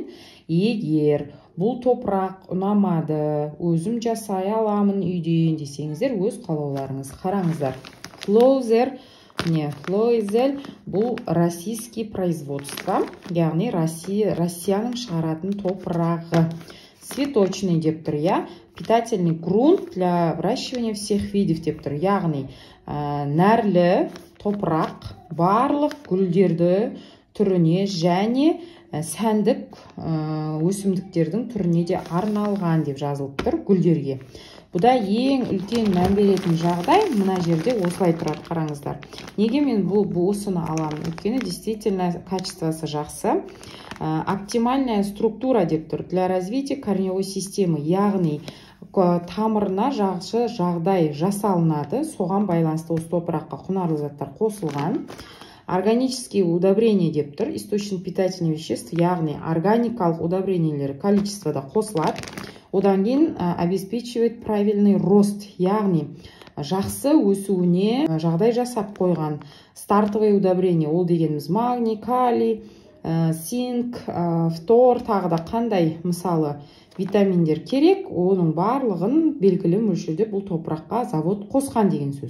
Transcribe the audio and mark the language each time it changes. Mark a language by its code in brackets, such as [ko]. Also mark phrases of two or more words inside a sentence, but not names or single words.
[kk] Егер бұл топырақ ұнамады, өзім жасай аламын үйде десеңіздер, өз қалауларыңыз. Қараңыздар. Флоизель бұл [ru] российский производство, [kk] яғни Россияның шығаратын топырағы. Цветочный деп тұр, [ru] питательный грунт для выращивания всех видов [kk] деп тұр, яғни нәрлі топырақ барлық гүлдерді түріне және сәндік өсімдіктердің түріне де арналған деп жазылып тұр гүлдерге. Бұда ең үлкен мән беретін жағдай мына жерде осылай тұрады, қараңыздар. Неге мен осыны аламын? Өйткені действительно качествосы жақсы. [ru] Оптимальная структура [kk] деп тұр [ru] для развития корневой системы, [kk] яғни тамырына жақсы жағдай жасалынады. Соған байланысты осы топыраққа құнарлы заттар қосылған. [ru] Органические удобрения [kk] деп тұр, [ru] источник питательных веществ, [kk] яғни органикалық удобрениялер количествода қосылады. Одан кейін [ru] обеспечивает правильный рост, [kk] яғни жақсы өсуіне жағдай жасап қойған. [ru] Стартовые удобрения, [kk] ол дегеніміз магний, калий, цинк, фтор, тағы да қандай мысалы витаминдер керек, оның барлығын белгілі мөлшерде бұл топыраққа завод қосқан деген сөз.